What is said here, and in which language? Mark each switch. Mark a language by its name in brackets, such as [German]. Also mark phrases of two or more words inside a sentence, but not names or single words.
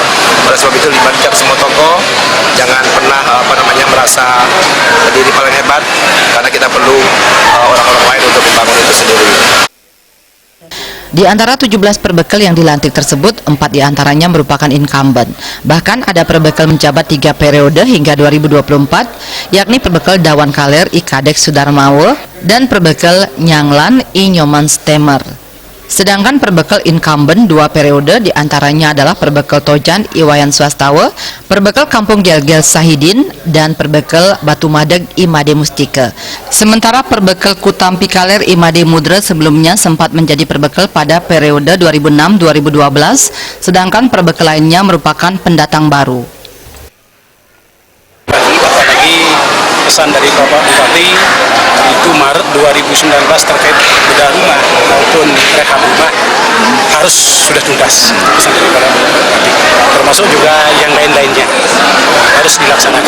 [Indonesian] Oleh sebab itu libatkan semua tokoh, jangan pernah merasa diri paling hebat, karena kita perlu orang-orang lain untuk membangun itu sendiri. Di antara 17 perbekal yang dilantik tersebut, 4 diantaranya merupakan incumbent. Bahkan ada perbekal menjabat 3 periode hingga 2024, yakni perbekal Dawan Kaler I Kadek Sudarmawe dan perbekal Nyanglan I Nyoman Stemer. Sedangkan perbekal incumbent 2 periode diantaranya adalah perbekal Tojan Iwayan Swastawa, perbekal Kampung Gel-Gel Sahidin, dan perbekal Batu Madeg Imade Mustika. Sementara perbekal Kutampi Kaler Imade Mudra sebelumnya sempat menjadi perbekal pada periode 2006-2012, sedangkan perbekal lainnya merupakan pendatang baru. Apalagi pesan dari Bapak Bupati itu Maret 2019 terkait bedah rumah maupun rehab rumah harus sudah tuntas, pesan dari Bapak Bupati, termasuk juga yang lain-lainnya harus dilaksanakan.